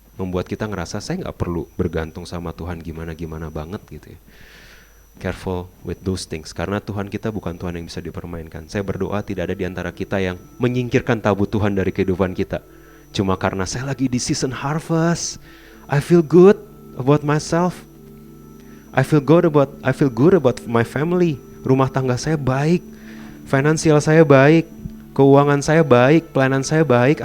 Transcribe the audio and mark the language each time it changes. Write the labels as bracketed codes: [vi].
[id] Membuat kita ngerasa saya nggak perlu bergantung sama Tuhan gimana-gimana banget gitu ya. [en] Careful with those things, [id] karena Tuhan kita bukan Tuhan yang bisa dipermainkan. Saya berdoa tidak ada di antara kita yang menyingkirkan tabut Tuhan dari kehidupan kita cuma karena saya lagi di season harvest. [en] I feel good about myself. I feel good about my family. [id] Rumah tangga saya baik, finansial saya baik, keuangan saya baik, pelayanan saya baik.